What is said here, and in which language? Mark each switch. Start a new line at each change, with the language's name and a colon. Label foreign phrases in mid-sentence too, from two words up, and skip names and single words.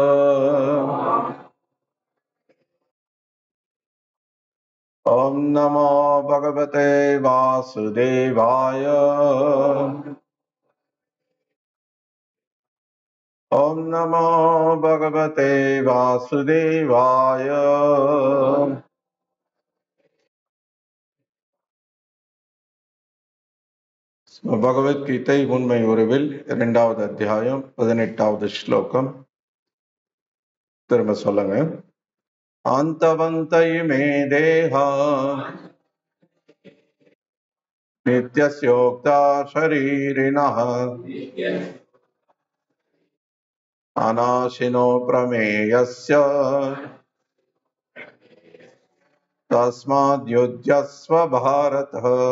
Sanskrit: ओम नमो भगवते वासुदेवाय। ओम नमो भगवते वासुदेवाय.
Tamil: பகவத்கீதை உண்மை உருவில் 2வது அத்தியாயம் 18வது ஸ்லோகம். திரும்ப சொல்லுங்க.
Sanskrit: अन्तवन्तै मे देहा नित्यस्योक्ता शरीरिणः अनाशिनो प्रमेयस्य तस्मात् युध्यस्व भारतः.